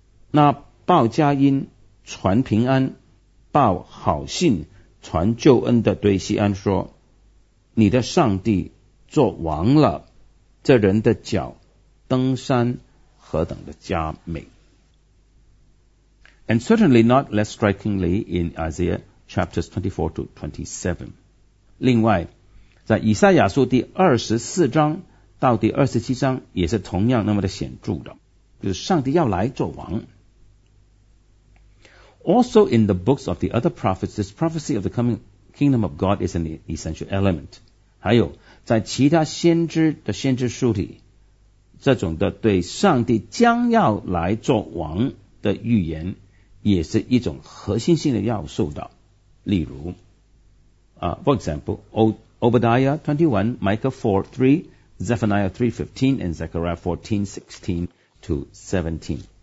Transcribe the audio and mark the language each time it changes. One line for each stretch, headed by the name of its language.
Chinese: 那报佳音传平安，报好信传救恩的对锡安说，你的上帝做王了，这人的脚登山何等的佳美。
English: And certainly not less strikingly in Isaiah chapters 24-27.
Chinese: 另外，在以赛亚书第二十四章到第二十七章也是同样那么的显著的，就是上帝要来做王。
English: Also in the books of the other prophets, this prophecy of the coming kingdom of God is an essential element.
Chinese: 还有，在其他先知的先知书里，这种的对上帝将要来做王的预言也是一种核心性的要素的。例如
English: For example, Obadiah 21, Micah 4, 3, Zephaniah 3, 15, and Zechariah 14, 16-17.